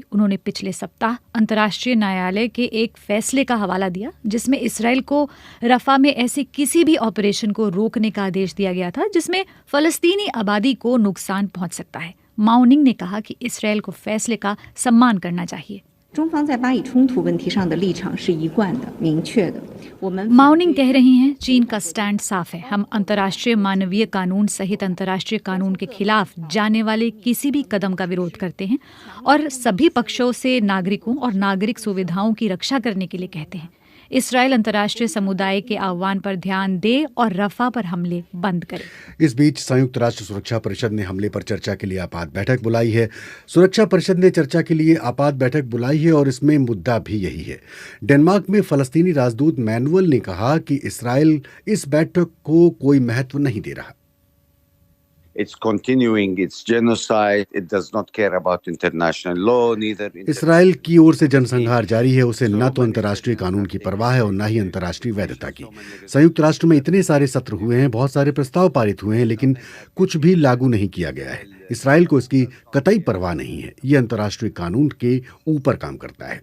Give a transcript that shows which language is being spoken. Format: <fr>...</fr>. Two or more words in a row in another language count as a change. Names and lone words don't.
<hi>उन्होंने पिछले सप्ताह अंतर्राष्ट्रीय न्यायालय के एक फैसले का हवाला दिया जिसमें इसराइल को रफा में ऐसे किसी भी ऑपरेशन को रोकने का आदेश दिया गया था जिसमें फलस्तीनी आबादी को नुकसान पहुंच सकता है। माओ निंग ने कहा कि इसराइल को फैसले का सम्मान करना चाहिए।</hi> <zh>中方在巴以冲突问题上的立场是一贯的、明确的。我们</zh> <hi>माउनिंग कह रही हैं चीन का स्टैंड साफ है। हम अंतर्राष्ट्रीय मानवीय कानून सहित अंतर्राष्ट्रीय कानून के खिलाफ जाने वाले किसी भी कदम का विरोध करते हैं और सभी पक्षों से नागरिकों और नागरिक सुविधाओं की रक्षा करने के लिए कहते हैं। इसराइल अंतर्राष्ट्रीय समुदाय के आह्वान पर ध्यान दे और रफा पर हमले बंद करे। इस बीच संयुक्त राष्ट्र सुरक्षा परिषद ने हमले पर चर्चा के लिए आपात बैठक बुलाई है। सुरक्षा परिषद ने चर्चा के लिए आपात बैठक बुलाई है और इसमें मुद्दा भी यही है। डेनमार्क में फलस्तीनी राजदूत मैनुअल ने कहा कि इसराइल इस बैठक को कोई महत्व नहीं दे रहा।</hi> <en>It's continuing its genocide. It does not care about international law, neither.</en> <hi>इसराइल की ओर से जनसंहार जारी है। उसे न तो अंतर्राष्ट्रीय कानून की परवाह है और न ही अंतर्राष्ट्रीय वैधता की। संयुक्त राष्ट्र में इतने सारे सत्र हुए हैं, बहुत सारे प्रस्ताव पारित हुए हैं, लेकिन कुछ भी लागू नहीं किया गया है। इसराइल को इसकी कतई परवाह नहीं है। ये अंतर्राष्ट्रीय कानून के ऊपर काम करता है।</hi>